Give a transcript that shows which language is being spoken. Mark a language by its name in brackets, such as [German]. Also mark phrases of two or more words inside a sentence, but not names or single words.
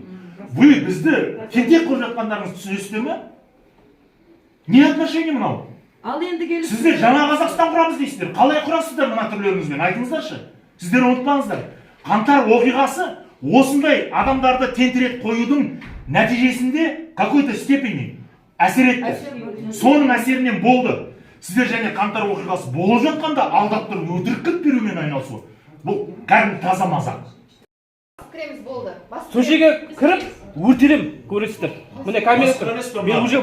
[Kazakh] Вы бізді тентек қылып жатқандарыңызды түсінесіздер ме? Не отношение мынау? Ал енді келіп Сіздер жаңа Қазақстан құрамыз дейсіздер. Қалай құрасыздар мына түрлеріңізбен? Айтыңыздаршы. Сіздер ұмытпаңыздар. Қаңтар оқиғасы осындай адамдарды тентіреп қоюдың нәтижесінде [Russian] какой-то степени [Kazakh] әсер етті. Соның әсерінен болды. Сіздер және қаңтар оқиғасы болып жатқанда алдап тұрып өтірік кілт берумен айналысу. Бұл кәдімгі таза мазақ. Кіреміз болды. Сол жерге кіріп өртелем көресіздер. Міне камера тұр. Мен уже